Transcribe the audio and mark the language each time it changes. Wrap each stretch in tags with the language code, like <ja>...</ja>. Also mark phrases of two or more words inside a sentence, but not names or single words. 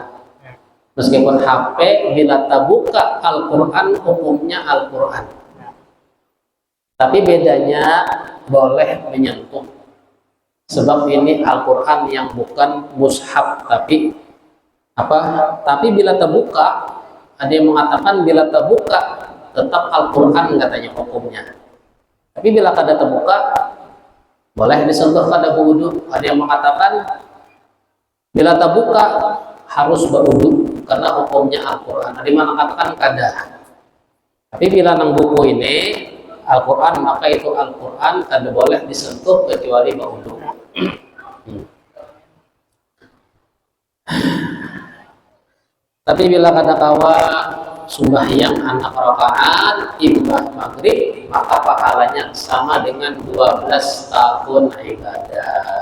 <bjn>Meskipun HP bila terbuka Al-Quran hukumnya Al-Quran, tapi bedanya boleh menyentuh, sebab ini Al-Quran yang bukan mushaf, tapi bila terbuka, ada yang mengatakan bila terbuka tetap Al-Quran katanya hukumnya. Tapi bila kada terbuka boleh disentuh kada berwudu. Ada yang mengatakan bila terbuka harus berwudu karena hukumnya Al-Quran. Ada yang mengatakan kada. Tapi bila nang buku ini Al-Quran, maka itu Al-Quran tidak boleh disentuh kecuali baudu. Tapi bila kata kawa sembahyang anak rakaat imbah maghrib, maka pahalanya sama dengan 12 tahun ibadah.</bjn>